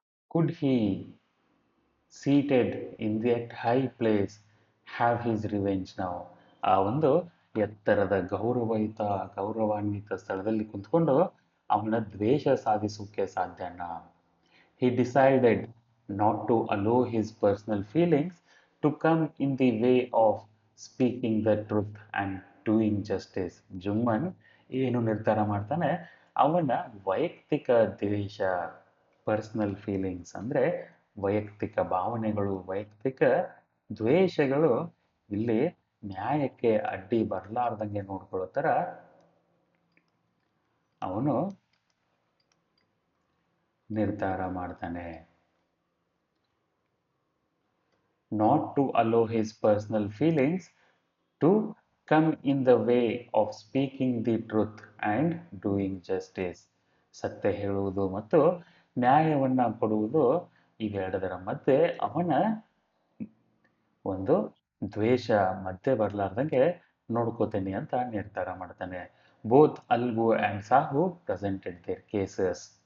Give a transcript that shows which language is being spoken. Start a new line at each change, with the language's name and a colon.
English: could he seated in that high place have his revenge
Kannada: ನಾವು, ಆ ಒಂದು ಎತ್ತರದ ಗೌರವಾನ್ವಿತ ಸ್ಥಳದಲ್ಲಿ ಕುಂತ್ಕೊಂಡು ಅವನ ದ್ವೇಷ ಸಾಧಿಸೋಕೆ ಸಾಧ್ಯನಾ?
English: He decided not to allow his personal feelings to come in the way of speaking the truth and doing justice.
Kannada: Jumman ಏನು ನಿರ್ಧಾರ ಮಾಡ್ತಾನೆ, ಅವನ ವೈಯಕ್ತಿಕ ದ್ವೇಷ, ಪರ್ಸನಲ್ ಫೀಲಿಂಗ್ಸ್ ಅಂದರೆ ವೈಯಕ್ತಿಕ ಭಾವನೆಗಳು, ವೈಯಕ್ತಿಕ ದ್ವೇಷಗಳು ಇಲ್ಲಿ ನ್ಯಾಯಕ್ಕೆ ಅಡ್ಡಿ ಬರಲಾರ್ದಂಗೆ ನೋಡ್ಕೊಳ್ಳೋ ಥರ ಅವನು ನಿರ್ಧಾರ ಮಾಡ್ತಾನೆ.
English: Not to allow his personal feelings to come in the way of speaking the truth and doing justice.
Kannada: ಸತ್ಯ ಹೇಳುವುದು ಮತ್ತು ನ್ಯಾಯವನ್ನ ಕೊಡುವುದು ಇವೆರಡರ ಮಧ್ಯೆ ಅವನ ಒಂದು ದ್ವೇಷ ಮಧ್ಯೆ ಬರಲಾರ್ದಂಗೆ ನೋಡ್ಕೋತೀನಿ ಅಂತ ನಿರ್ಧಾರ ಮಾಡ್ತಾನೆ.
English: Both Algu and Sahu presented their cases.